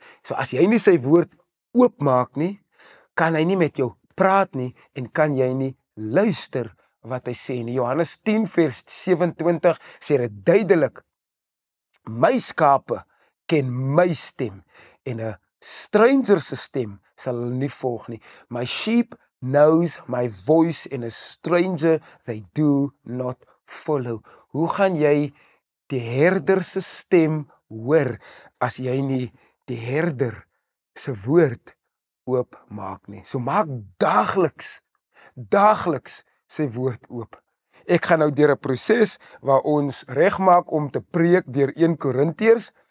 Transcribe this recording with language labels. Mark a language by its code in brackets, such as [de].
[af] So as jy nie sy woord oopmaak nie, kan hy nie met jou praat nie en kan jy nie luister wat hy sê nie. Johannes 10 vers 27 sê dit duidelik, my skape ken my stem en 'n stranger se stem sal hulle nie volg nie. [en] My sheep knows my voice and a stranger they do not follow. [af] Hoe gaan jy die herder se stem hoor as jy nie die herder se woord oopmaak nie? So maak daagliks sy woord oop. Ek gaan nou deur 'n proses waar ons regmaak om te preek deur 1 Korintiërs.